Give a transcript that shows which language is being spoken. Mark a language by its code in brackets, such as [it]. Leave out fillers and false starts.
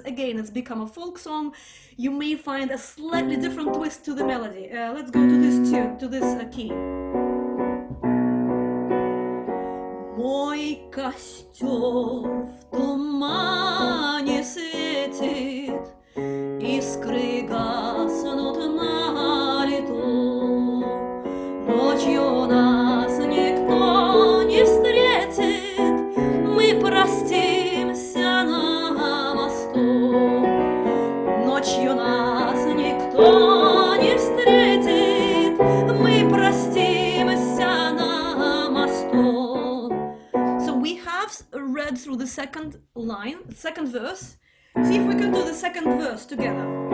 [en] Again, it's become a folk song. You may find a slightly different twist to the melody. Let's go to this tune, to this key. [ru] Мой костер в тумане светит, искры гаснут на лету, ночью нас никто не встретит, мы простимся на мосту. Ночью нас никто не встретит, мы простимся на мосту. [en] So we have read through the second line, second verse. See if we can do the second verse together.